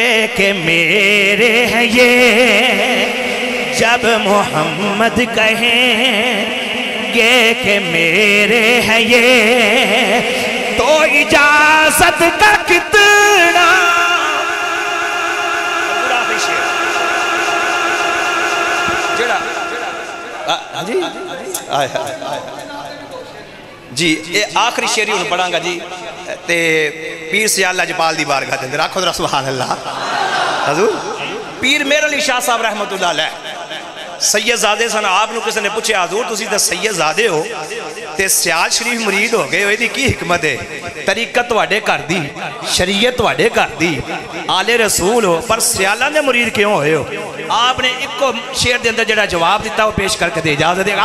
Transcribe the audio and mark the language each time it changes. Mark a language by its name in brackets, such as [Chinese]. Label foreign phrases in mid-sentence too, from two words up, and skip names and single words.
[Hindi] कि मेरे हैं ये, जब मोहम्मद कहेंगे कि मेरे हैं ये, तो इजाजत का कितना जी ये आखिरी शेर ही पढ़ांगा जी। [Punjabi] ਤੇ ਪੀਰ ਸਿਆਲ ਲਜਪਾਲ ਦੀ ਬਾਰਗਾਹ ਦੇ ਅੰਦਰ ਆਖੋ ਜ਼ਰਾ [Arabic] سبحان الله. [Hindi] हजूर पीर मेर अली शाह साहब [Arabic] رحمة الله عليه [Hindi] सैयदजादे सन। [Punjabi] ਆਪਨੂੰ ਕਿਸੇ ਨੇ ਪੁੱਛੇ ਹਜ਼ੂਰ ਤੁਸੀਂ ਤੋ ਸੈਯਦਜ਼ਾਦੇ ਹੋ ਤੇ ਸਿਆਲ ਸ਼ਰੀਫ਼ ਮੁਰੀਦ ਹੋ ਗਏ ਹੋ, ਇਹਦੀ ਕੀ ਹਿਕਮਤ ਹੈ? ਤਰੀਕਤ ਤੁਹਾਡੇ ਘਰ ਦੀ, ਸ਼ਰੀਅਤ ਤੁਹਾਡੇ ਘਰ ਦੀ, ਆਲੇ ਰਸੂਲ ਹੋ, ਪਰ ਸਿਆਲਾਂ ਦੇ ਮੁਰੀਦ ਕਿਉਂ ਹੋਏ ਹੋ? ਆਪਨੇ ਇੱਕੋ ਸ਼ੇਅਰ ਦੇ ਅੰਦਰ ਜਿਹੜਾ ਜਵਾਬ ਦਿੱਤਾ ਵੋ ਪੇਸ਼ ਕਰਕੇ ਦੇ ਇਜਾਜ਼ਤ ਦੇ।